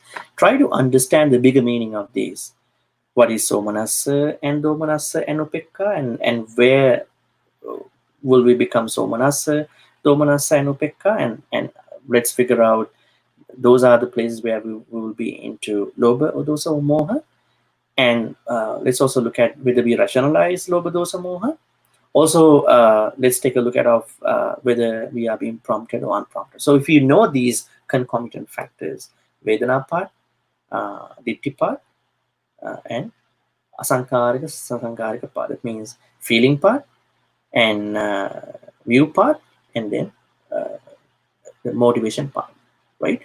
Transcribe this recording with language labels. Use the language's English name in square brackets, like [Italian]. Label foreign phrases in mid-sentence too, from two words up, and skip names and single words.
[English] Try to understand the bigger meaning of these. What is somanassa and domanassa and upekka, and where will we become [Pali] somanassa, domanassa, [English] and upekka, and let's figure out those are the places where we will be into lobha or dosa or moha. And let's also look at whether we rationalize [Pali] lobha, dosa, moha. [English] Also, let's take a look at whether we are being prompted or unprompted. So if you know these concomitant factors, vedana part, ditti part, and asankarika part, that means feeling part, and view part, and then the motivation part, right?